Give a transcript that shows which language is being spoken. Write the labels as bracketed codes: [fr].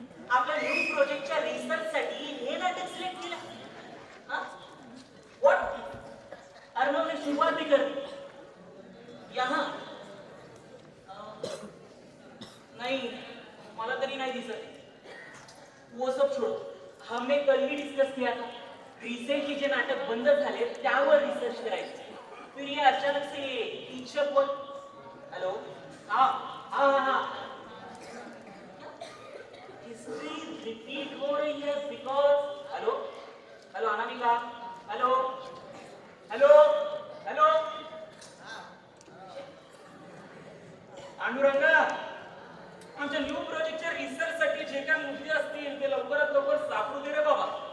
[mr] आपल्या न्यू प्रोजेक्टच्या रिसर्चसाठी हे नाटक सिलेक्ट केलं. [hi] व्हॉट? अर्णवने सुरुवात भी कर दी. यहाँ नहीं, [mr] मला तरी नाही दिसत. [hi] वो सब छोड़ो, हमने कल ही डिस्कस किया था. [mr] रिसेंटली जे नाटक बंद झाले त्यावर रिसर्च करायचं. [hi] फिर ये अचानक से कीचक वर. हेलो, हाँ हाँ हाँ हाँ, हिस्ट्री रिपीट हो रही है because. [mr] Hello hello Anamika, hello hello hello पांडुरंगा, आमच्या न्यू प्रोजेक्टच्या रिसर्च साठी जे काही मुद्दे असतील ते लवकरात लवकर सापडू दे रे बाबा.